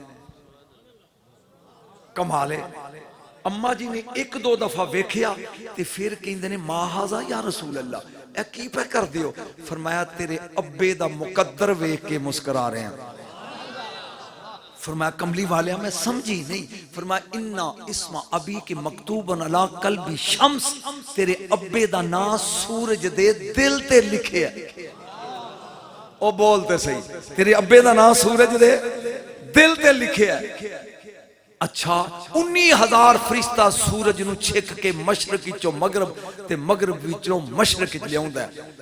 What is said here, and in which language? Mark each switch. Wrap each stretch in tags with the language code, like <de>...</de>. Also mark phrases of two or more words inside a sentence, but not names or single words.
<pa>ਕਮਾਲ ਹੈ। ਅੰਮਾ ਜੀ ਨੇ ਇਕ ਦੋ ਦਫ਼ਾ ਵੇਖਿਆ ਤੇ ਫਿਰ ਕਹਿੰਦੇ ਨੇ</pa> <ar>ما هذا يا رسول الله,</ar> <pa>ਏ ਕੀ ਪੇ ਕਰ ਦਿਓ? ਫ਼ਰਮਾਇਆ ਤੇਰੇ ਅੱਬੇ ਦਾ ਮੁਕੱਦਰ ਵੇਖ ਕੇ</pa> <ur>مسکرا رہے ہیں.</ur> <pa>ਫ਼ਰਮਾਇਆ ਕਮਲੀ ਵਾਲੇ ਮੈਂ ਸਮਝੀ ਨਹੀਂ।</pa> <ar>फरमाया إن اسم أبيك مكتوبا على قلب الشمس,</ar> <pa>ਤੇਰੇ ਅੱਬੇ ਦਾ ਨਾਮ ਸੂਰਜ ਦੇ ਦਿਲ ਤੇ ਲਿਖੇ ਹੈ। ਓ ਬੋਲਤੇ ਸਹੀ, ਤੇਰੇ ਅੱਬੇ ਦਾ ਨਾਮ ਸੂਰਜ ਦੇ ਦਿਲ ਤੇ ਲਿਖੇ ਹੈ। ਅੱਛਾ 19,000 ਫ਼ਰਿਸ਼ਤਾ ਸੂਰਜ ਨੂੰ ਛਿੱਕ ਕੇ ਮਸ਼ਰਕ ਵਿਚੋਂ ਮਗ਼ਰਬ ਤੇ ਮਗ਼ਰਬ ਵਿਚੋਂ ਮਸ਼ਰਕ ਚ ਲਿਆਉਂਦਾ ਹੈ।</pa>